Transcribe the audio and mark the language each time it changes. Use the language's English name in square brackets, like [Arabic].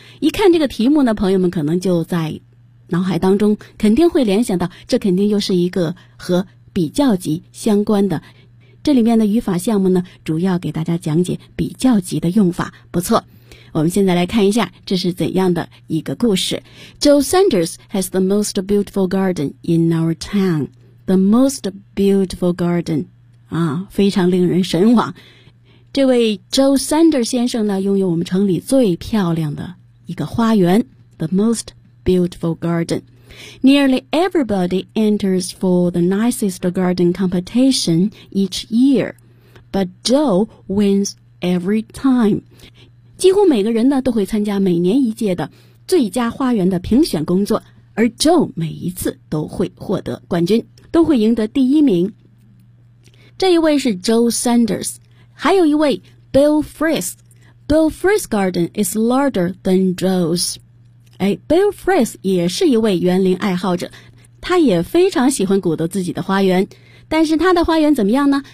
[Chinese] 一看这个题目呢，朋友们可能就在脑海当中肯定会联想到，这肯定又是一个和比较级相关的。这里面的语法项目呢，主要给大家讲解比较级的用法。不错，我们现在来看一下这是怎样的一个故事。 [English] Joe Sanders has the most beautiful garden in our town. The most beautiful garden, [Chinese] 啊，非常令人神往。这位 Joe Sanders 先生呢，拥有我们城里最漂亮的一个花园 , [English] the most beautiful garden. Nearly everybody enters for the nicest garden competition each year, but Joe wins every time. [Chinese] 几乎每个人呢，都会参加每年一届的最佳花园的评选工作，而 Joe 每一次都会获得冠军，都会赢得第一名。这一位是 Joe Sanders。还有一位 Bill Frith [English] Bill Frith's garden is larger than Joe's、 [Chinese] 哎、Bill Frith 也是一位园林爱好者，他也非常喜欢鼓捣自己的花园，但是他的花园怎么样呢？